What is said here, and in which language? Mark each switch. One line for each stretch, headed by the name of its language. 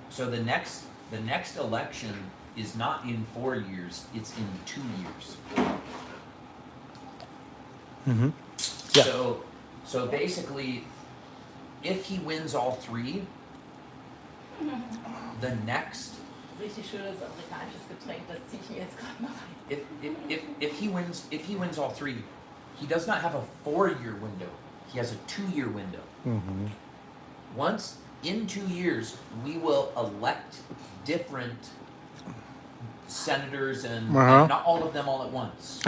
English: So the next election is not in 4 years; it's in 2 years. Mm-hmm. Yeah. So basically, if he wins all three, the next
German: Richtig schönes amerikanisches Getränk, das ziehe ich mir jetzt gerade mal rein.
English: if he wins all three, he does not have a 4-year window. He has a 2-year window. Mm-hmm. Once in 2 years, we will elect different senators and not all of them all at once.